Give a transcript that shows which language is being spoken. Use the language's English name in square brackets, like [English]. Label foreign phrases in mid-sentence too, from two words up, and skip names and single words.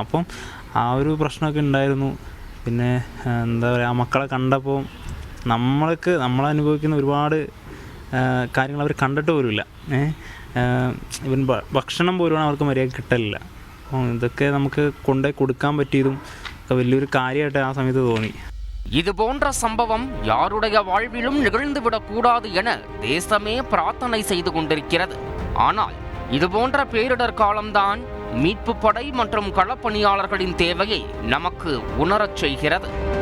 [Malayalam] അപ്പം ആ ഒരു പ്രശ്നമൊക്കെ ഉണ്ടായിരുന്നു. പിന്നെ എന്താ പറയുക, ആ മക്കളെ കണ്ടപ്പോൾ നമ്മളനുഭവിക്കുന്ന ഒരുപാട് കാര്യങ്ങൾ അവർ കണ്ടിട്ട് പോലുമില്ല. ഇവൻ ഭക്ഷണം പോലും അവർക്ക് മര്യാദ കിട്ടലില്ല. അപ്പോൾ ഇതൊക്കെ നമുക്ക് കൊണ്ടുപോയി കൊടുക്കാൻ പറ്റിയതും വലിയൊരു കാര്യമായിട്ട് ആ സമയത്ത് തോന്നി. [Tamil] இது போன்ற சம்பவம் யாருடைய வாழ்விலும் நிகழ்ந்துவிடக் கூடாது என தேசமே பிரார்த்தனை செய்து கொண்டிருக்கிறது. ஆனால் இது போன்ற பேரிடர் காலம்தான் மீட்பு படை மற்றும் களப்பணியாளர்களின் தேவையை நமக்கு உணரச் செய்கிறது.